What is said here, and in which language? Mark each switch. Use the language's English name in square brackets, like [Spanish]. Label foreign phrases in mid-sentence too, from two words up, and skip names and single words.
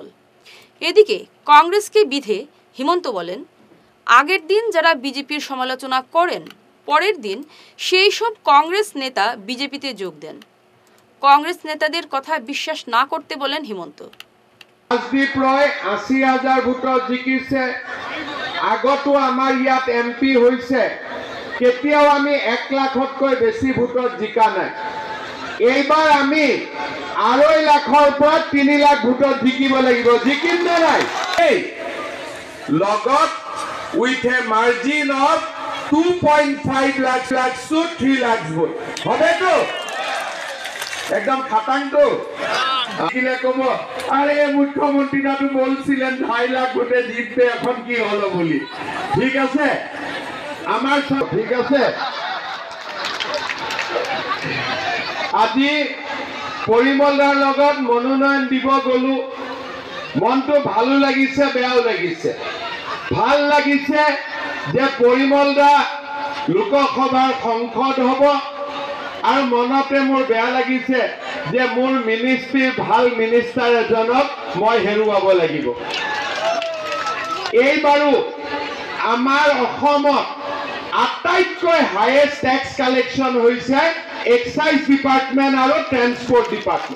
[Bangla] এদিকে কংগ্রেসকে বিধে হিমন্ত বলেন, আগের দিন যারা বিজেপির সমালোচনা করেন, পরের দিন সেই সব কংগ্রেস নেতা বিজেপিতে যোগ দেন। কংগ্রেস নেতাদের কথা বিশ্বাস না করতে বলেন হিমন্ত। [Assamese] রাজদীপ রায় ৮০,০০০ ভোটত জিকিছে। আগতো আমাৰ ইয়াত এমপি হৈছে, কেতিয়াও আমি ১ লাখতকৈ বেছি ভোটত জিকা নাই। এইবাৰ আমি ২.৫ লাখৰ পৰা ৩ লাখ ভোটত জিকিব লাগিব। জিকিম নে নাই? [English] লগত with a margin of 2.5 lakhs to 3 lakhs vote. [Bangla] হবে তো? একদম খাটাং তো? কিলে কব, আরে মুখ্যমন্ত্রী না তো বলছিলেন ২.৫ লাখ ভোটে জিতবে, এখন কি হলো বলি। ঠিক আছে, আমার সব ঠিক আছে। [Assamese] আজি পরিমলদার লগত মনোনয়ন দিব গলো, মনটো ভালো লাগিছে, বেয়াও লাগিছে। ভাল লাগিছে যে পরিমল দা লোকসভার সংসদ হব, আর মনতে মোর বেয়া লাগিছে যে মোর মিনিস্ট্রির ভাল মিনিস্টার এজনক মই হেৰুৱাব লাগিব। এইবাৰো আমাৰ অসমত আটাইতকৈ [English] highest tax collection [Assamese] হৈছে [English] excise department [Assamese] আৰু [English] transport department.